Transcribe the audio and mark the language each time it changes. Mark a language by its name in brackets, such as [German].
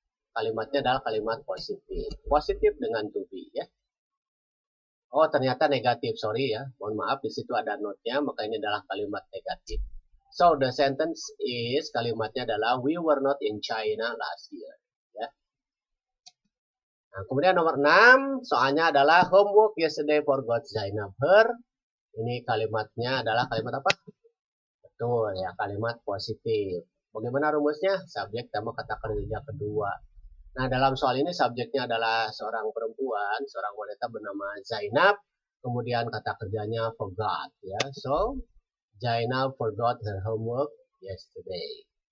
[Indonesian] Kalimatnya adalah kalimat positif. Positif dengan to be ya. Oh, ternyata negatif. Sorry ya. Mohon maaf, di situ ada note-nya, maka ini adalah kalimat negatif. [English] So, the sentence is, [Indonesian] kalimatnya adalah [English] we were not in China last year. [Indonesian] Ya. Nah, kemudian nomor 6, soalnya adalah [English] homework yesterday forgot Zainab her. [Indonesian] Ini kalimatnya adalah kalimat apa? Betul ya, kalimat positif. Bagaimana rumusnya? Subjek tambah kata kerja kedua. Nah, dalam soal ini subjeknya adalah seorang perempuan, seorang wanita bernama Zainab. Kemudian kata kerjanya forgot, ya. [English] So, Zainab forgot her homework yesterday.